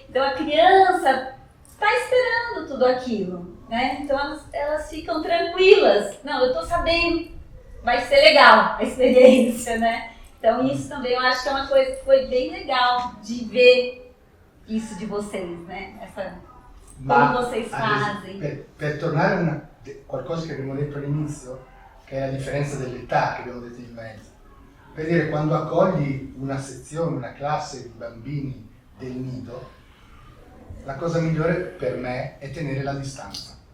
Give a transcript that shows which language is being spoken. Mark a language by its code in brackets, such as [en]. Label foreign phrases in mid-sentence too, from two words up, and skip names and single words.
[pt] Então a criança está esperando tudo aquilo, né? Então elas ficam tranquilas. Não, eu estou sabendo, vai ser legal a experiência, né? Então isso também eu acho que é uma coisa que foi bem legal de ver isso de vocês, né? Como vocês fazem. [it] Per tornare a qualcosa che abbiamo detto all'inizio, che è la differenza dell'età che abbiamo detto in mezzo. Per dire, quando accogli una sezione, una classe di bambini del nido, la cosa migliore per me è tenere la distanza.